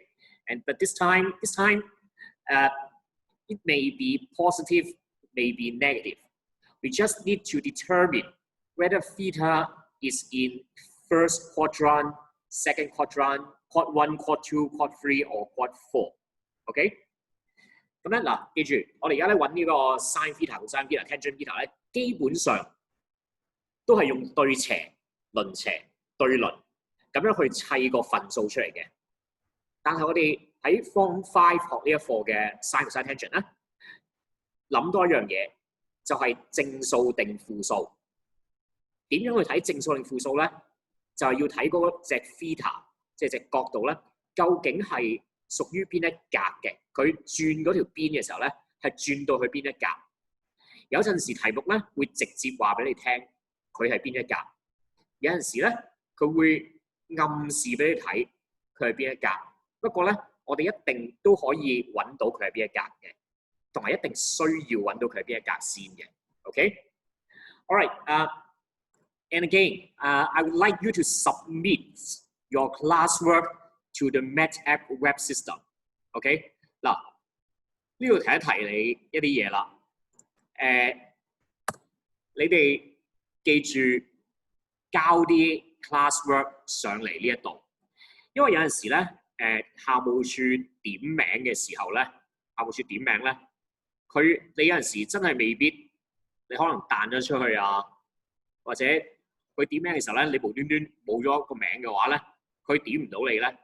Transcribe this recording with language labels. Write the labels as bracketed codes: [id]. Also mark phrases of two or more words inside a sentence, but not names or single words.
[en] But this time, it may be positive, may be negative. We just need to determine whether theta is in first quadrant, second quadrant, quad 1, quad 2, quad 3 or quad 4. [yue] OK？ 咁咧嗱，記住，我哋而家咧揾呢個 [en] sin theta、cosine theta、tangent theta [yue] 咧，基本上都係用對斜、鄰斜、對鄰咁樣去砌個份數出嚟嘅。但係我哋喺 Form 5學呢一課嘅 [en] sin、cosine、tangent [yue] 咧，諗多一樣嘢，就係正數定負數。點樣去睇正數定負數咧？就係要睇嗰隻 theta， 即係隻角度咧，究竟係屬於邊一格嘅？佢轉嗰條邊嘅時候咧，係轉到去邊一格？有陣時題目咧會直接話俾你聽佢係邊一格，有陣時咧佢會暗示俾你睇佢係邊一格。不過咧，我哋一定都可以揾到佢係邊一格嘅，同埋一定需要揾到佢係邊一格先嘅。OK？ [en] All right. And again, I would like you to submit your classwork to the MathApp web system. OK？ [yue] 嗱，呢度提一提你一啲嘢啦。你哋記住交啲 classwork 上嚟呢一度，因為有陣時咧，校務處點名嘅時候咧，校務處點名咧，你有陣時真係未必，你可能彈咗出去啊，或者佢點名嘅時候咧，你無端端冇咗個名嘅話咧，佢點唔到你咧。